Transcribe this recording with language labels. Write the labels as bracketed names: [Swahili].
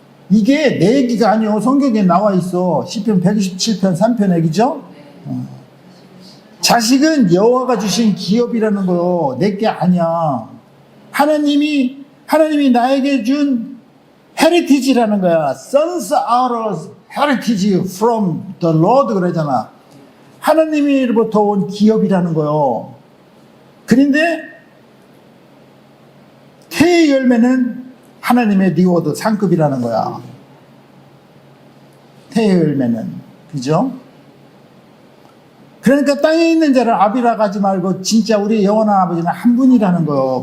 [Korean] 이게 내 얘기가 아니요. 성경에 나와 있어. 시편 127편 3편에, 그죠? 자식은 여호와가 주신 기업이라는 거요. 내게 아니야. 하나님이 나에게 준 heritage라는 거야. [English] Sons are heritage from the Lord [Korean] 그러잖아. 하나님으로부터 온 기업이라는 거요. 그런데 태의 열매는 하나님의 리워드 상급이라는 거야. 태의 열매는. 그죠? 그러니까 땅에 있는 자를 아비라 가지 말고 진짜 우리 영원한 아버지는 한 분이라는 거요.